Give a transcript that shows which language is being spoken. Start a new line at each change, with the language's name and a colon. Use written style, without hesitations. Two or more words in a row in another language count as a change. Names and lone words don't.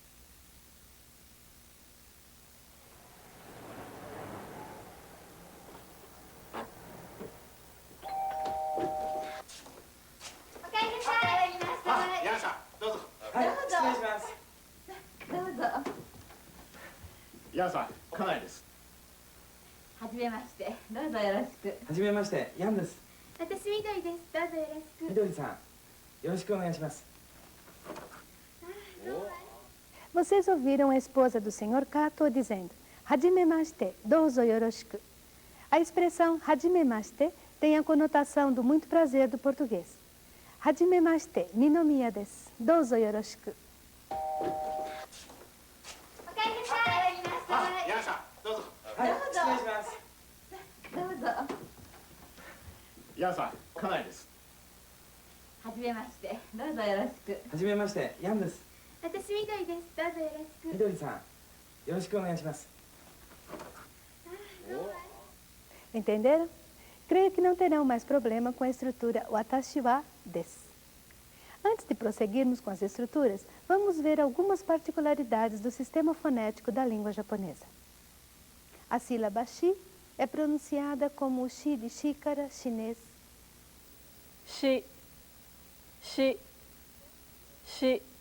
Japanese: あ、ヤンさん、どうぞ。はい、失礼します。どうぞ。ヤンさん、家内です。はじめまして。どうぞよろしく。はじめまして、ヤンです。私みどりです。どうぞよろしく。みどりさん、よろしくお願いします。
Portuguese: Vocês ouviram a esposa do Sr. Kato dizendo
Japanese: はじめまして、どうぞよろしく.
Portuguese: A expressão Hajimemashite tem a conotação do muito prazer do português.
Japanese: はじめまして、二宮です。どうぞよろしく.
Portuguese: おかえりなさい。あ、ヤンさん、どうぞ。はい、失礼します。どうぞ。ヤンさん、家内です。はじめまして。どうぞよろしく。はじめまして、ヤンです。私みどりです。どうぞよろしく。みどりさん、よろしくお願いします。 Entenderam? Creio que não terão mais problema com a estrutura
Japanese: 私は です.
Portuguese: Antes de prosseguirmos com as estruturas, vamos ver algumas particularidades do sistema fonético da língua japonesa. A sílaba shi é pronunciada como o shi de xícara chinês. Shi, shi, shi.